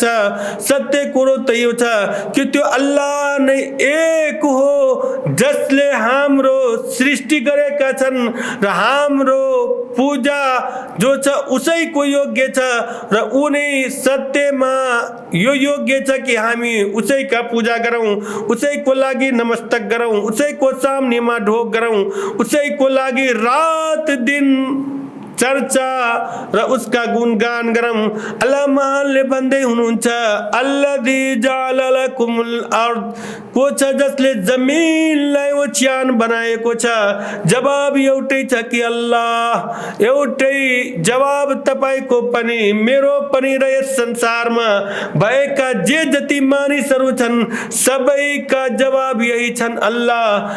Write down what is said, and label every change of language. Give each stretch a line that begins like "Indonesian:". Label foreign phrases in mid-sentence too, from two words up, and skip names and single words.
Nepali: सत्य कुरो त यो छ कि त्यो अल्लाह नै एक हो जसले हाम्रो सृष्टि गरेका छन् र हाम्रो पूजा जो छ उसैको योग्य छ र उनी सत्यमा यो योग्य छ कि हामी उसैका पूजा गरौँ, उसैको लागि नमस्तक गरौँ, उसैको सामनेमा ढोक गरौँ, उसैको लागि रात दिन चर्चा र उसका गुणगान गरौँ। अल्लाह महानले भन्दै हुनुहुन्छ
Arabic: الذي جعل لكم الأرض,
Nepali: को छ जसले जमिनलाई ओछ्यान बनाएको छ। जवाब एउटै छ कि अल्लाह, एउटै जवाब तपाईको पनि मेरो पनि र यस संसारमा भएका जे जति मानिसहरू छन् सबैका जवाब यही छन् अल्लाह।